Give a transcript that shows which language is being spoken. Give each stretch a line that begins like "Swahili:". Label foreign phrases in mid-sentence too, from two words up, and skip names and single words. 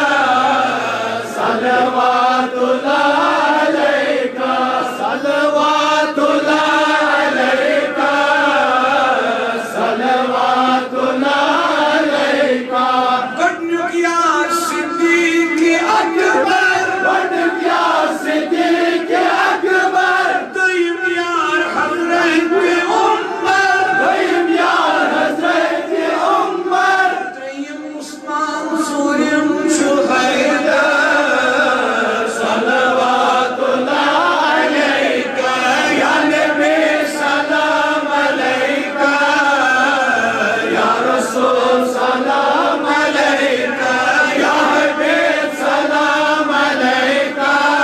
Arabic: صلوات اللہ علیکہ صلوات اللہ علیکہ صلوات اللہ علیکہ
Kashmiri: گڈنک یا صدیق اکبر گڈنک یا صدیق اکبر دیم یار حضرت عمر دویم یار حضرت عمر تریم عثمان ژوٗرِم چھُ حیدر
Arabic: صلوات اللہ علیکہ یا نبی سلام علیکہ یا رسول سلام علیکہ یا حبیب سلام علیکہ